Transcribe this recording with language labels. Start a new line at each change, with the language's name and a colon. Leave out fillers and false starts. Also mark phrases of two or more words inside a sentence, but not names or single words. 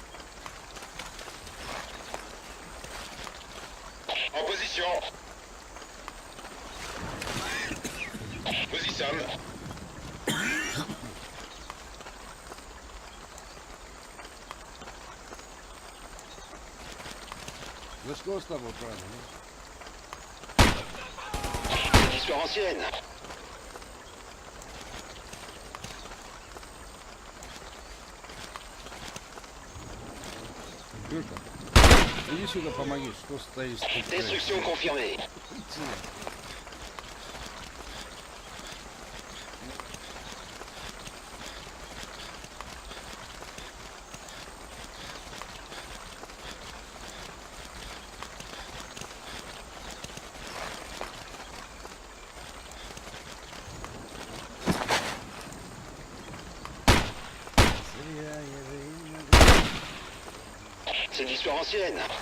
French: En position. Nous y sommes.
Russian: Ну что с тобой, правда?
French: C'est de l'histoire ancienne.
Russian: Юрка, иди сюда, помоги. Что стоишь?
French: Destruction confirmée. C'est de l'histoire ancienne.